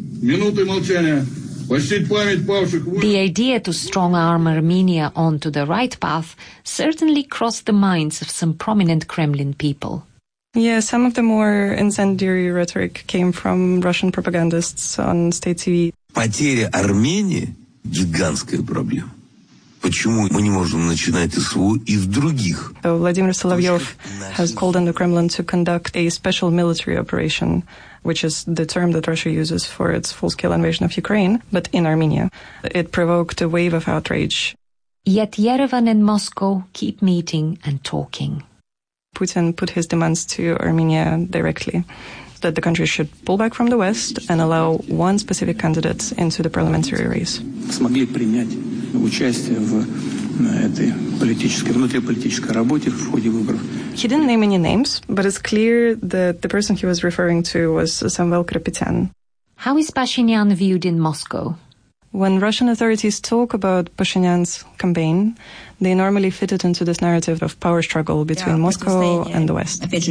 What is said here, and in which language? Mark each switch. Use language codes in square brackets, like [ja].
[en] The idea to strong-arm Armenia onto the right path certainly crossed the minds of some prominent Kremlin people. Yeah, some of the more incendiary rhetoric came from Russian propagandists on state TV. [ru] Потеря Армении – гигантская проблема. Почему мы не можем начинать СВО из других? [en] Владимир Соловьев has called on the Kremlin to conduct a special military operation, which is the term that Russia uses for its full-scale invasion of Ukraine, but in Armenia. It provoked a wave of outrage. Yet Yerevan and Moscow keep meeting and talking. Putin put his demands to Armenia directly, that the country should pull back from the West and allow one specific candidate into the parliamentary race. [ru] Смогли принять участие в этой политической, внутриполитической работе в ходе выборов. [en] He didn't name any names, but it's clear that the person he was referring to was Samvel Karapetyan. How is Pashinyan viewed in Moscow? When Russian authorities talk about Pashinyan's campaign, they normally fit it into this narrative of power struggle between Moscow and the West.